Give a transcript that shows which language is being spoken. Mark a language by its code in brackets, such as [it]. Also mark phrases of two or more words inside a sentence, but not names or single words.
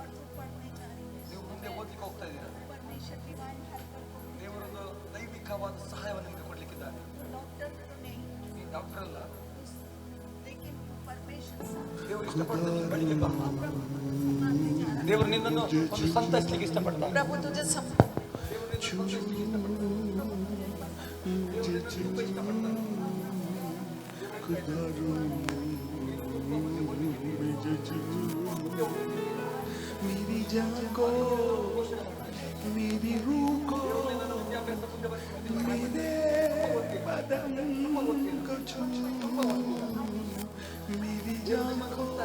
[kn] ನೀವು ಮುಂದೆ ಓದ್ಲಿಕ್ಕೆ ಹೋಗ್ತಾ ಇದ್ದೀರಾ. ದೇವರೊಂದು ದೈವಿಕವಾದ ಸಹಾಯವನ್ನು ನಿಮಗೆ ಕೊಡ್ಲಿಕ್ಕಿದ್ದಾರೆ. ನೀವು ಡಾಕ್ಟರ್ ಅಲ್ಲ, ದೇವರು ನಿನ್ನನ್ನು ಒಂದು ಸಂತೈಸಲಿಕ್ಕೆ ಇಷ್ಟಪಡ್ತಾನೆ. [hi] प्रभु तुझे मेरी जान को, मेरी रूह को, मेरे बदन को छू, मेरी जान को,